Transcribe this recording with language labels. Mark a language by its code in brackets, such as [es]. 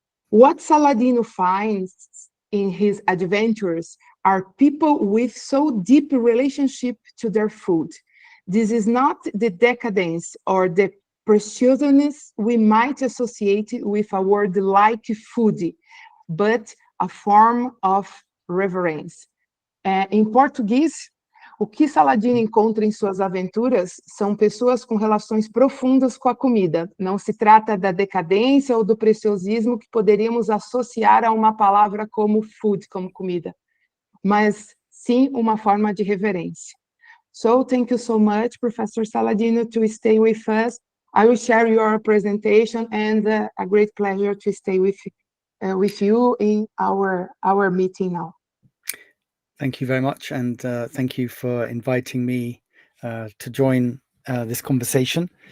[en] What Saladino finds in his adventures are people with so deep relationship to their food. This is not the decadence or the preciousness we might associate with a word like foodie, but a form of reverence. [pt] Em português, o que Saladino encontra em suas aventuras são pessoas com relações profundas com a comida. Não se trata da decadência ou do preciosismo que poderíamos associar a uma palavra como food, como comida, mas sim uma forma de reverência. [en] So, thank you so much, Professor Saladino, to stay with us. I will share your presentation, and a great pleasure to stay with you in our meeting now. Thank you very much, and thank you for inviting me to join this conversation.